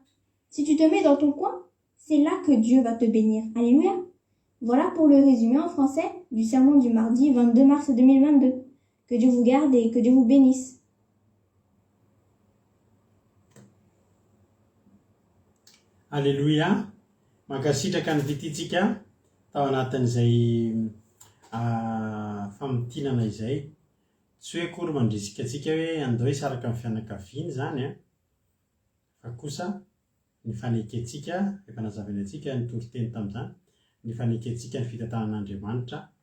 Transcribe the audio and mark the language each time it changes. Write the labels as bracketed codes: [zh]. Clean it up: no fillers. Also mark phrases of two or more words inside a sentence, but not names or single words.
[fr] Si tu te mets dans ton coin, c'est là que Dieu va te bénir. Alléluia. Voilà pour le résumé en français du sermon du mardi 22 mars 2022. Que Dieu vous garde et que Dieu vous bénisse. Alléluia. [mg] Mankasitraka ny vitintsika tao anatin'izay famotinana izay. Tsy hoe kory mandrisika antsika hoe andao hisaraka amin'ny fianakaviany zany a, fa kosa ny fanekentsika efa nazavana antsika ny toriteny tamin'izany, ny fanekentsika ny fitantanan'Andriamanitra.